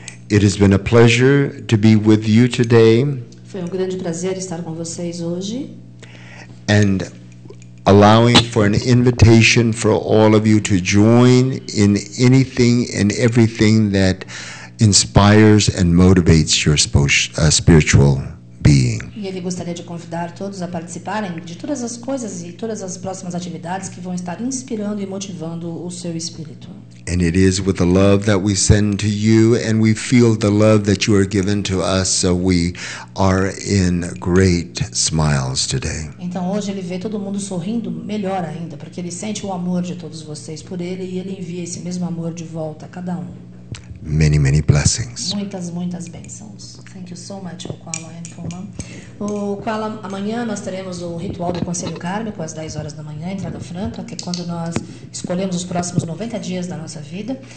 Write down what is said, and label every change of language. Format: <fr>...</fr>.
<en>It has been a pleasure to be with you today.</en> <pt>Foi um grande prazer estar com vocês hoje.</pt> <en>And allowing for an invitation for all of you to join in anything and everything that inspires and motivates your spiritual being.</en> <pt>E ele gostaria de convidar todos a participarem de todas as coisas e todas as próximas atividades que vão estar inspirando e motivando o seu espírito.</pt> <en>And it is with the love that we send to you, and we feel the love that you are given to us, so we are in great smiles today.</en> <pt>Então hoje ele vê todo mundo sorrindo melhor ainda, porque ele sente o amor de todos vocês por ele e ele envia esse mesmo amor de volta a cada um.</pt> <en>many, many blessings.</en> <pt>Muitas, muitas bênçãos.</pt> <en>Thank you so much, Uqualla and Puma.</en> <pt>O Uqualla, amanhã nós teremos o ritual do Conselho Kármico, às 10 horas da manhã, entrada franca, que é quando nós escolhemos os próximos 90 dias da nossa vida.</pt>